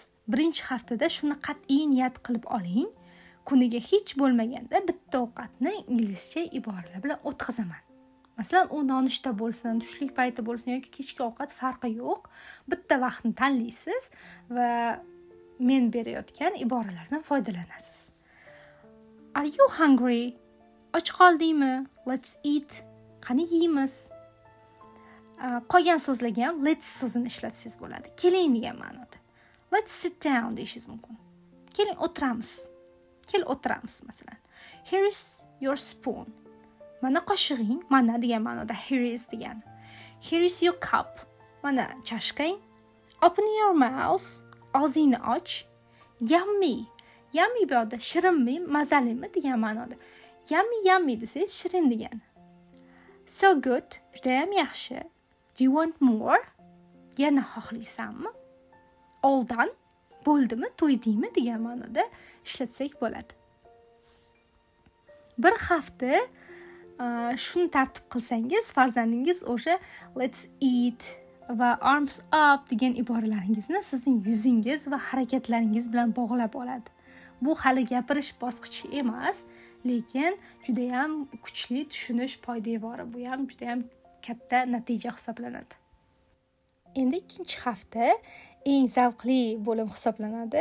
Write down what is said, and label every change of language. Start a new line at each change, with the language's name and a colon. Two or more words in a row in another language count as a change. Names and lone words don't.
Uzbek: Birinchi haftada shuni qat'iy niyat qilib oling. Kuniga hech bo'lmaganda bitta ovqatni inglizcha iboralar bilan o'tkazaman. Masalan, u nonushta bo'lsin, tushlik payti bo'lsin yoki kechki ovqat farqi yo'q. Bitta vaqtni tanlaysiz va men berayotgan iboralardan foydalanasiz.
English: Are you hungry?
Uzbek: Och qoldingmi?
English: Let's eat.
Uzbek: Qani yeymiz. Qolgan so'zlarga ham let's so'zini ishlatsangiz bo'ladi. Keling degan ma'noda.
English: Let's sit down
Uzbek: deyishingiz mumkin. Keling o'tiramiz. Kel o'tiramiz masalan.
English: Here is your spoon.
Uzbek: Mana qoshig'ing, mana degan ma'noda
English: here is
Uzbek: degan.
English: Here is your cup.
Uzbek: Mana chashkang.
English: Open your mouth.
Uzbek: Og'zingni och. Yummy. Yummy bu yerda shirinmi, mazalimi degan ma'noda. Yummy desangiz shirin degan.
English: So good.
Uzbek: Juda ham yaxshi.
English: Do you want more?
Uzbek: Yana xohlaysanmi?
English: All done.
Uzbek: Bo'ldimi, to'ydingmi degan ma'noda ishlatsak bo'ladi. Bir hafta shuni tartib qilsangiz, farzandingiz o'sha
English: let's eat
Uzbek: va
English: arms up
Uzbek: degan iboralaringizni sizning yuzingiz va harakatlaringiz bilan bog'lab oladi. Bu hali gapirish bosqichi emas, lekin juda ham kuchli tushunish poydevori. Bu ham juda ham katta natija hisoblanadi. Endi ikkinchi hafta eng zavqli bo'lim hisoblanadi.